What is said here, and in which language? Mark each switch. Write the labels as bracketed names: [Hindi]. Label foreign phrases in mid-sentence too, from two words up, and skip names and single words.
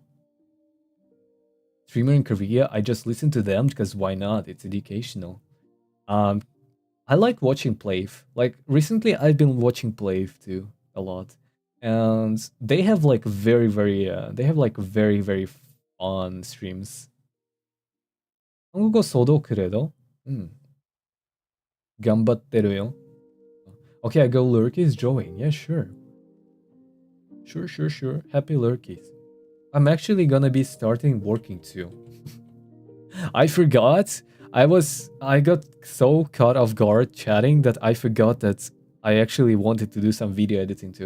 [English] Streamer in Korea, I just listen to them because why not? It's educational. I like watching Plave. Like recently I've been watching Plave too a lot. And they have like very fun streams. [Korean] 한국어 써도 그래도 [Japanese] 頑張ってるよ. [English] Okay, I go Lurkies join. Yeah, sure. Sure. Happy Lurkies. I'm actually gonna be starting working too. I forgot. I got so caught off guard chatting that I forgot that I actually wanted to do some video editing too.